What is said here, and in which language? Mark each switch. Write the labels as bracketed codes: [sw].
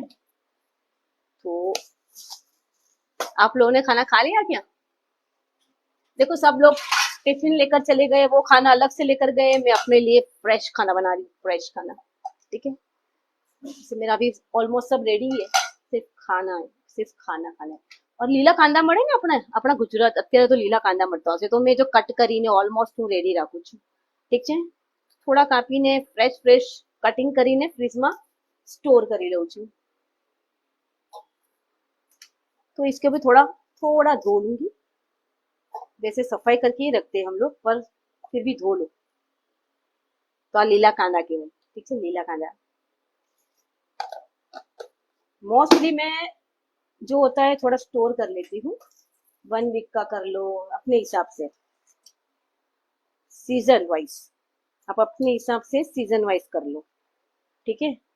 [hi] तो आप लोगों ने खाना खा लिया क्या? देखो सब लोग टिफिन लेकर चले गए, वो खाना अलग से लेकर गए, मैं अपने लिए फ्रेश खाना बना रही हूँ, फ्रेश खाना, ठीक है। जैसे मेरा अभी ऑलमोस्ट सब रेडी है, सिर्फ खाना है, सिर्फ खाना खाना है। [gu] और લીલા કાંદા મળે ને આપણે આપણા ગુજરાત અત્યારે તો લીલા કાંદા મળતા હશે, તો મેં જો કટ કરીને ઓલમોસ્ટ હું રેડી રાખું છું, ઠીક છે। થોડા કાપીને ફ્રેશ ફ્રેશ કટિંગ કરીને ફ્રીજમાં સ્ટોર કરી લઉં છું। [hi] तो इसके भी थोड़ा थोड़ा धो लूंगी, वैसे सफाई करके ही रखते हैं हम लोग, पर फिर भी धो लो। [gu] तो आ લીલા કાંદા કહેવાય, ઠીક છે, લીલા કાંદા। [hi] मोस्टली मैं जो होता है थोड़ा स्टोर कर लेती हूँ, 1 वीक का कर लो अपने हिसाब से, सीजन वाइज, आप अपने हिसाब से सीजन वाइज कर लो, ठीक है।